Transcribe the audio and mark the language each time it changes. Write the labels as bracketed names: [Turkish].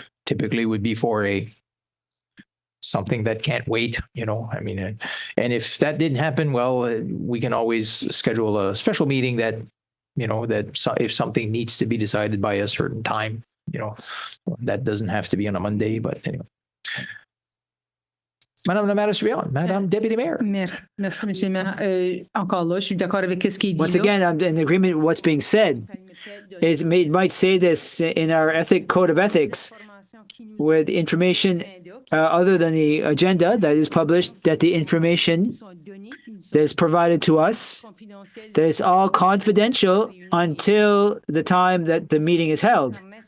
[English] Typically would be for something that can't wait, you know, I mean, and if that didn't happen, well, we can always schedule a special meeting that, you know, if something needs to be decided by a certain time, you know, that doesn't have to be on a Monday, but anyway. [French] Madame la maire suivante, Madame Deputy Mayor. Merci, Monsieur le Maire. Encore là, je suis d'accord avec ce qui est dit. [English] Once again, I'm in agreement with what's being said. It might say this in our code of ethics, with information other than the agenda that is published, that the information that is provided to us, that is all confidential until the time that the meeting is held.